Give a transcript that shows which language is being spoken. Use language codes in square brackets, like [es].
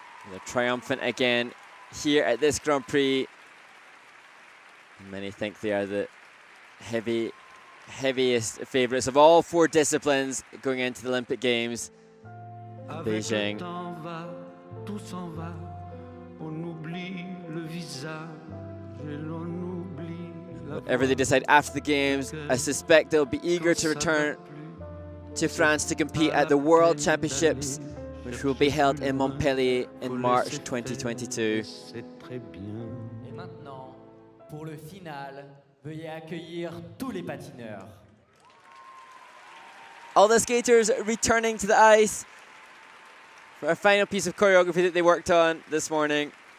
[en] They're triumphant again here at this Grand Prix. Many think they are the heaviest favourites of all 4 disciplines going into the Olympic Games in Beijing. [fr] tout s'en va, on oublie le visage et l'on oublie la [en] Whatever they decide after the games, I suspect they'll be eager to return to France to compete at the World Championships, which will be held in Montpellier in March 2022. [fr] Et maintenant, pour le final, veuillez accueillir tous les patineurs. [en] All the skaters returning to the ice for a final piece of choreography that they worked on this morning.